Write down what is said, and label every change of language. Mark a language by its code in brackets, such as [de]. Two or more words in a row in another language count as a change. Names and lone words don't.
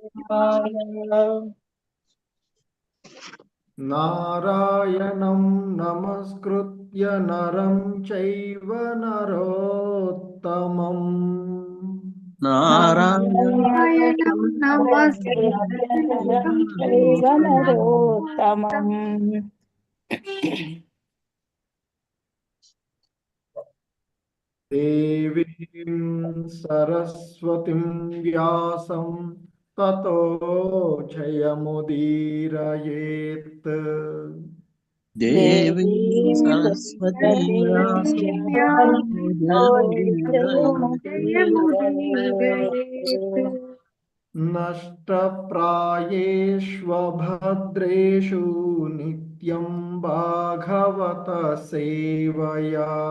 [sa] నారాయణం నమస్కృత్య నరం చైవ నరోత్తమం. నారాయణం నరోత్తమం. దేవీం సరస్వతిం వ్యాసం తతో జయముదీరయేత్. దేవీం సరస్వతీ నష్టప్రాయేష్వభద్రేషు నిత్యం భాగవత సేవయా.